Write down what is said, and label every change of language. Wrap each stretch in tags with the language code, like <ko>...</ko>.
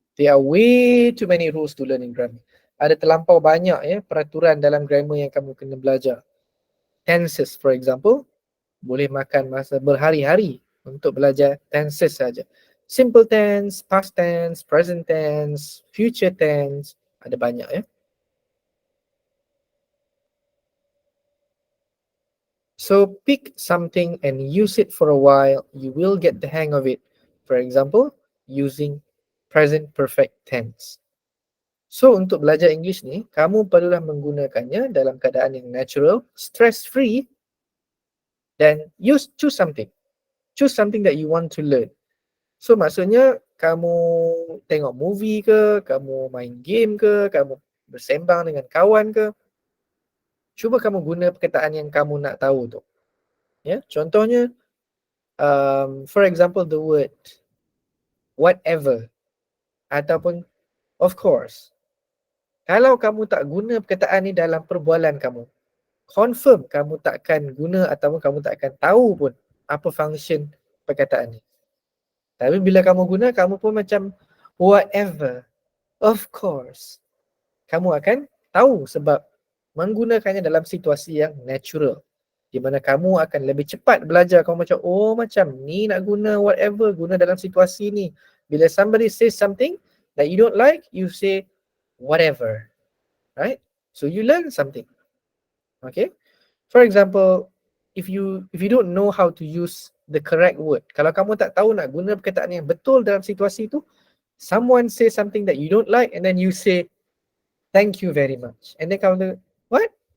<en>There are way too many rules to learn in grammar.</en> <ms>Ada terlampau banyak peraturan dalam grammar yang kamu kena belajar. Tenses for example, boleh makan masa berhari-hari untuk belajar tenses saja. Simple tense, past tense, present tense, future tense, ada banyak ya.</ms> <en>So pick something and use it for a while, you will get the hang of it. For example, using present perfect tense.</en> <ms>So untuk belajar English ni, kamu perlulah menggunakannya dalam keadaan yang natural, stress-free, dan</ms> <en>choose something. Choose something that you want to learn.</en> <ms>So maksudnya kamu tengok movie ke, kamu main game ke, kamu bersembang dengan kawan ke, cuba kamu guna perkataan yang kamu nak tahu tu. Ya, contohnya</ms> <en>for example</en> <ms>the word whatever ataupun of course. Kalau kamu tak guna perkataan ni dalam perbualan kamu, confirm kamu takkan guna ataupun kamu tak akan tahu pun apa function perkataan ni. Tapi bila kamu guna, kamu pun macam whatever, of course. Kamu akan tahu sebab menggunakannya dalam situasi yang natural, di mana kamu akan lebih cepat belajar. Kamu macam, oh macam ni nak guna whatever, guna dalam situasi ni.</ms> <en>Bila somebody says something that you don't like, you say whatever, right? So you learn something. Okay. For example, if you don't know how to use the correct word,</en> <ms>kalau kamu tak tahu nak guna perkataan yang betul dalam situasi tu,</ms> <en>someone say something that you don't like and then you say thank you very much. And then kamu, what?</en>